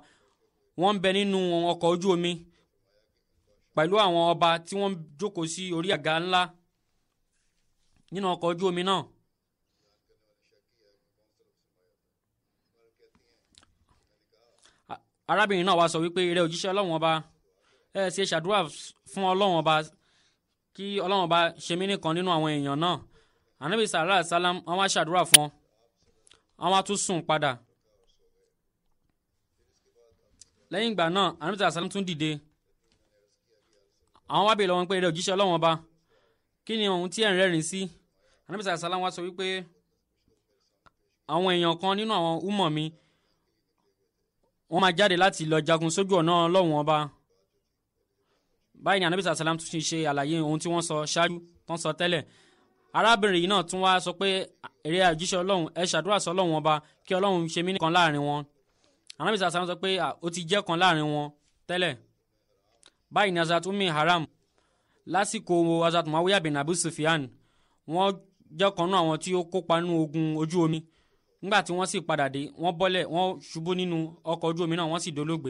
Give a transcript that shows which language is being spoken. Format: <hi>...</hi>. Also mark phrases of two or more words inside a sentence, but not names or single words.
<yo>wọ́n ń bẹ nínú ọkọ̀ ojú omi pẹ̀lú àwọn ọba tí wọ́n jókòó sí orí àga ńlá nínú ọkọ̀ ojú omi náà. arábìnrin náà wá sọ wípé ìrẹ́ òjíṣẹ́ ọlọ́run ọba, ẹ ṣe ṣàdúrà fún ọlọ́run ọba kí ọlọ́run ọba ṣe mí nìkan nínú àwọn èèyàn náà. ànábì</yo> <ar>صلى الله عليه وسلم</ar> <yo>wọ́n wá ṣàdúrà fún ọ, wọ́n wá tún sùn padà. lẹ́yìn ìgbà náà ànábì</yo> <ar>صلى الله عليه وسلم</ar> <yo>tún dìde. àwọn wá bèèrè lọ́wọ́ pé ìrẹ́ òjíṣẹ́ ọlọ́run ọba, kí ni ohun tí ẹ̀ ń rẹ́rìn sí? ànábì</yo> <ar>صلى الله عليه وسلم</ar> <yo>wá sọ wípé àwọn èèyàn kan nínú àwọn umọ̀ mi wọ́n máa jáde láti lọ jagun sójú ọ̀nà ọlọ́run ọba. báyìí ni ànábì</yo> <ar>صلى الله عليه وسلم</ar> <yo>tún ṣe àlàyé ohun tí wọ́n sọ ṣáájú tán sọ tẹ́lẹ̀. arábìnrin yìí náà tún wá sọ pé ìrẹ́ òjíṣẹ́ ọlọ́run, ẹ ṣàdúrà sọ ọlọ́run ọba kí ọlọ́run ṣe mí nìkan láàrin wọn. ànábì</yo> <ar>صلى الله عليه وسلم</ar> <yo>sọ pé ó ti jẹ́ kan láàrin wọn tẹ́lẹ̀. báyìí ni Hazrat Ummi Haram lásìkò Hazrat Muawiya bin Abu Sufyan wọ́n jẹ́ kan nínú àwọn tí ó kópa nínú ogun ojú omi. nígbà tí wọ́n sì padà dé, wọ́n bọ́lẹ̀, wọ́n ṣubú nínú ọkọ̀ ojú omi náà, wọ́n sì dolóògbé.</yo>